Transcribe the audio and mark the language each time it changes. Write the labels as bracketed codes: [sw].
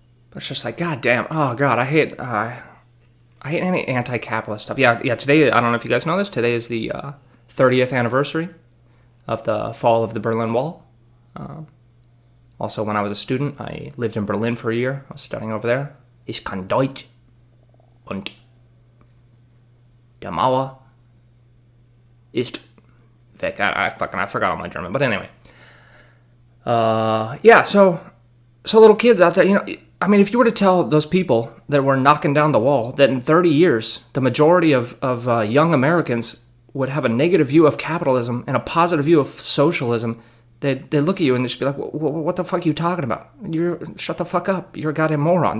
[en] But it's just like, goddamn, oh God, I hate any anti-capitalist stuff. Yeah. Today, I don't know if you guys know this. Today is the 30th anniversary of the fall of the Berlin Wall. Also, when I was a student, I lived in Berlin for a year. I was studying over there. [de] Ich kann Deutsch und der Mauer ist weg. [en] I forgot all my German, but anyway. So little kids out there, I mean, if you were to tell those people that were knocking down the wall that in 30 years, the majority of young Americans would have a negative view of capitalism and a positive view of socialism, they'd look at you and they'd just be like, what the fuck are you talking about? Shut the fuck up. You're a goddamn moron.